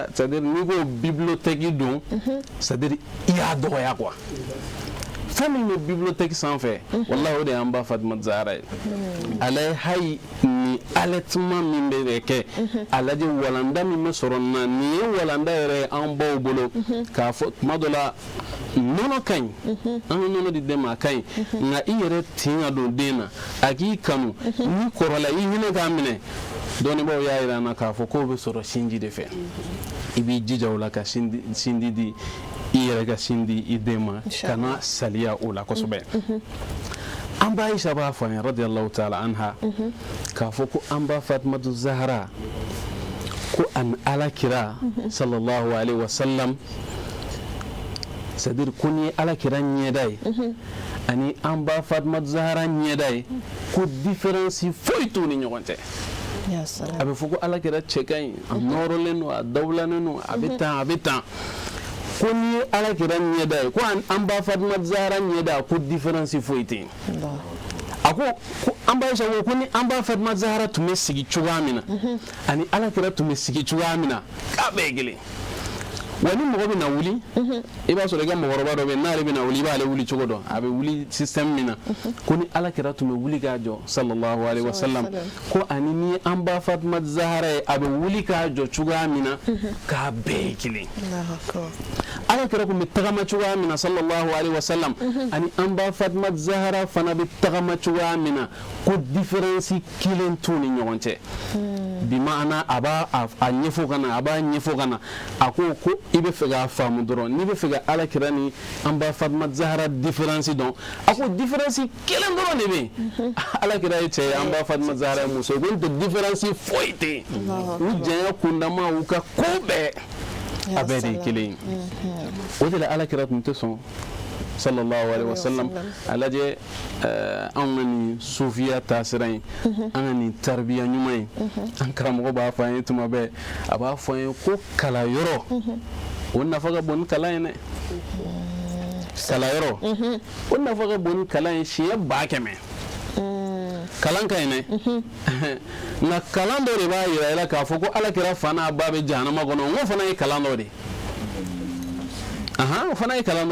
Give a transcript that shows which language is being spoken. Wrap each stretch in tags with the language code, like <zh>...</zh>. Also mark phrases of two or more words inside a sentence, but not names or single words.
<fr>c'est à dire</fr> <bm>n'i ko bibliothèque don</bm> <fr>c'est à dire</fr> <bm>i y'a dɔgɔya quoi fɛn min bɛ bibliothèque sanfɛ wallahi o de y'an ba fatumatu zahara ye ale hayi ni allaitement min bɛ kɛ a lajɛ walanda min bɛ sɔrɔ nin na nin ye walanda yɛrɛ ye an baw bolo k'a fɔ tuma dɔ la nɔnɔ ka ɲi an bɛ nɔnɔ di den ma a ka ɲi nka i yɛrɛ tin ka don den na a k'i kanu n'i kɔrɔla i hinɛ k'a minɛ dɔnnibaw y'a yira na k'a fɔ k'o bɛ sɔrɔ sinji de fɛ i b'i jija o la ka sinji di i yɛrɛ ka sin di i den ma kana saliya o la kosɛbɛ an ba Aisha b'a fɔ an ye</bm> <ar>رضي الله تعالى عنها</ar> <bm>k'a fɔ ko an ba Fatimatu Zahra ko an alakira</bm> <ar>صلى الله عليه وسلم</ar> <fr>c'est-à-dire</fr> <bm>ko ni alakira ɲɛda ye ani an ba Fatimatu Zahra ɲɛda ye ko différence foyi t'u ni ɲɔgɔn cɛ a bɛ fɔ ko alakira cɛ ka ɲi a nɔrɔlen don a dawulanen don a bɛ tan ko ni ye alakira ɲɛda ye ko an ba Fatimatu Zahra ɲɛda ko différence foyi tɛ yen a ko an ba Aisha ko ni an ba Fatimatu Zahra tun bɛ sigi cogoya min na ani alakira tun bɛ sigi cogoya min na k'a bɛɛ ye kelen wa ni mɔgɔ bɛ na wuli i b'a sɔrɔ i ka mɔgɔkɔrɔba dɔ bɛ yen n'ale bɛ na wuli i b'ale wuli cogo dɔn a bɛ wuli système min na ko ni alakira tun bɛ wuli k'a jɔ</bm> <ar>صلى الله عليه وسلم</ar> <bm>ko ani ni an ba Fatimatu Zahra ye a bɛ wuli k'a jɔ cogoya min na k'a bɛɛ ye kelen alakira tun bɛ tagama cogoya min na</bm> <ar>صلى الله عليه وسلم</ar> <bm>ani an ba Fatimatu Zahra fana bɛ tagama cogoya min na ko différence kelen t'u ni ɲɔgɔn cɛ</bm> <ar>بمعنى</ar> <bm>a b'a ɲɛfɔ ka na a b'a ɲɛfɔ ka na a ko i bɛ fɛ k'a faamu dɔrɔn n'i bɛ fɛ ka alakira ni an ba Fatimatu Zahra différence dɔn a ko différence kelen dɔrɔn de bɛ yen alakira ye cɛ ye an ba Fatimatu Zahra ye muso ye ko n tɛ différence foyi tɛ yen u janya kundama u ka ko bɛɛ a bɛɛ de ye kelen ye o de la alakira tun tɛ sɔn</bm> <ar>صلى الله عليه وسلم</ar> <bm>a lajɛ anw ka nin sufiya taasira in an ka nin taribiya ɲuman in an karamɔgɔ b'a fɔ an ye tuma bɛɛ a b'a fɔ an ye ko kalayɔrɔ o nafa ka bon ni kalan ye dɛ kalayɔrɔ o nafa ka bon ni kalan ye siɲɛ 100,000 kalan ka ɲi dɛ nka kalan dɔ de b'a yira i la k'a fɔ ko alakira fa n'a ba bɛ jahanama kɔnɔ n ko fana ye kalan dɔ de o fana ye kalan</bm>